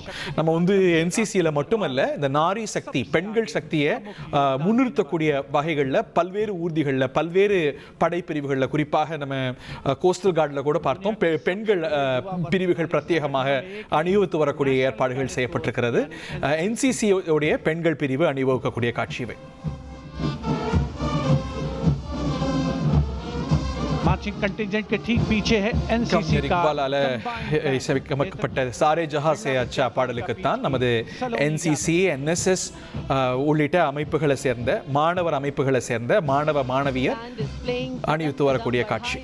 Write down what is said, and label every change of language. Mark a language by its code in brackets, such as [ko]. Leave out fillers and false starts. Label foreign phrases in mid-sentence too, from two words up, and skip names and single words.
[ta] நம்ம என்சிசியில் மட்டுமல்ல, இந்த நாரி சக்தி பெண்கள் சக்தியை முன்னிறுத்தக்கூடிய வகைகளில் பல்வேறு ஊர்திகளில் பல்வேறு படைப்பிரிவுகளில் குறிப்பாக நம்ம கோஸ்டல் கார்டில் கூட பார்த்தோம், பெண்கள் பிரிவுகள் பிரத்யேகமாக அணிவகுத்து வரக்கூடிய ஏற்பாடுகள் செய்யப்பட்டிருக்கிறது. என்சிசியோடைய பெண்கள் பிரிவு அணிவகுக்கக்கூடிய காட்சி இவை. [en] marching contingent [hi] के ठीक पीछे है एनसीसी का [ta] இசைக்கப்பட்ட சாரே ஜஹா சே அச்சா பாடலுக்குத்தான் நமது என்சிசி என்எஸ்எஸ் உள்ளிட்ட அமைப்புகளை சேர்ந்த மாணவர் அமைப்புகளை சேர்ந்த மாணவ மாணவியர் அணிவித்து வரக்கூடிய காட்சி.